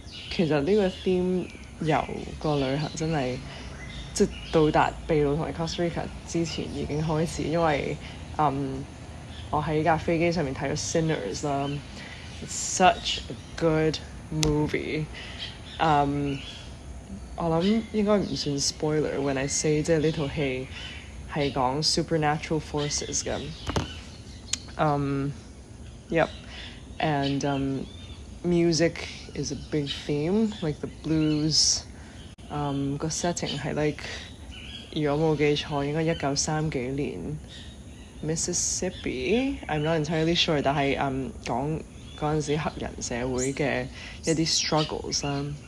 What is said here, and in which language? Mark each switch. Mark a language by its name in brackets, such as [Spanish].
[Cantonese] 其實呢個 theme 由個旅行真係即係到達秘魯同埋 Costa Rica 之前已經開始，因為我喺架飛機上面睇咗 Sinners 啦， [English] It's such a good movie。 [Cantonese] 我諗應該唔算 spoiler [English] when I say [Cantonese] 即係呢套戲係講 supernatural forces 嘅。 [English] Yep, and music is a big theme, like the blues. [Cantonese] 個 setting 係 like 如果冇記錯應該1930幾年 Mississippi, [English] I'm not entirely sure， [Cantonese] 但係講嗰陣時黑人社會嘅一啲 struggles 啦。